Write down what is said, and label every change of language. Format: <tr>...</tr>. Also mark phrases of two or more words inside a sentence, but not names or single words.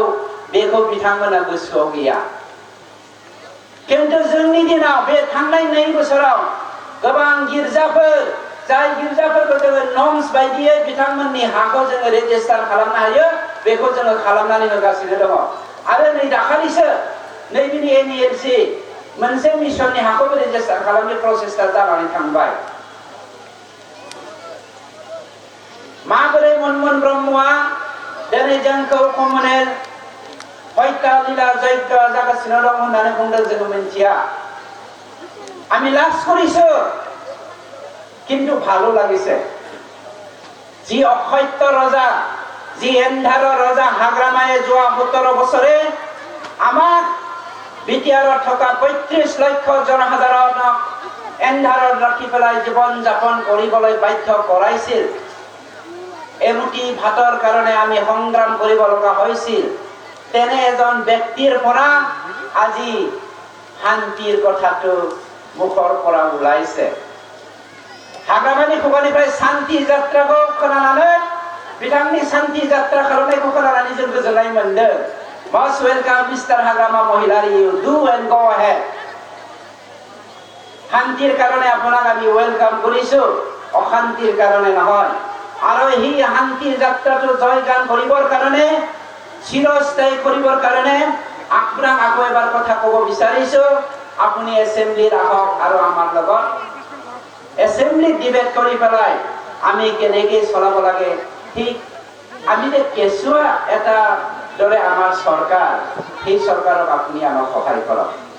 <brx>बेखौ बिथांमोना गोसोआव गैया किन्तु जोंनि दिनाव बे थांनाय 2 बोसोराव गोबां गिर्जाफोर जाय गिर्जाफोरखौ जोङो नर्म्स बायदियै बिथांमोननि हाखौ जोङो रेजिस्टार खालामनो हायो बेखौ जोङो खालामनानै होगासिनो दङ आरो नै दाखालिसो नैबेनि एनएलसि मोनसे मिशननि हाखौ रेजिस्टार खालामनो प्रसेसआ जानानै थांबाय माबोरै मनमोहन ब्रह्मआ दिनै जोंखौ कमनेल हयता लीला यज्ञ जागासिनो दं होननानै बुंदों जोङो मिन्थिया</brx> <as>আমি লাজ কৰিছো কিন্তু ভালো লাগিছে যি অসত্য ৰজা যি এন্ধাৰৰ ৰজা হাগ্ৰামায়ে যোৱা 17 বছৰে আমাক বিটিআৰত থকা 35 লক্ষ জনসাধাৰণক এন্ধাৰত ৰাখি পেলাই জীৱন যাপন কৰিবলৈ বাধ্য কৰাইছিল এমুটি ভাতৰ কাৰণে আমি সংগ্ৰাম কৰিব লগা হৈছিল তেনে এজন ব্যক্তিৰ পৰা আজি শান্তিৰ কথাটো মুখৰ পৰা ওলাইছে</as> <brx>हाग्रामानि खुगानिफ्राय शान्ति जात्राखौ खोनानानै बिथांनि शान्ति जात्रा खालामनायखौ खोनानानै जों गोजोननाय मोनदों</brx> <en>must welcome Mister Hagrama Mohilary you do and go ahead</en> <as>শান্তিৰ কাৰণে আপোনাক আমি ওয়েলকাম কৰিছো অশান্তিৰ কাৰণে নহয় আৰু এই শান্তিৰ যাত্ৰাটো জয়গান কৰিবৰ কাৰণে চিৰস্থায়ী কৰিবৰ কাৰণে আপোনাক আকৌ এবাৰ কথা ক'ব বিচাৰিছো আপুনি এছেম্বলিত আহক আৰু আমাৰ লগত এছেম্বলি ডিবেট কৰি পেলাই আমি কেনেকৈ চলাব লাগে ঠিক আমি যে কেঁচুৱা এটা দৰে আমাৰ চৰকাৰ সেই চৰকাৰক আপুনি আমাক সহায় কৰক</as>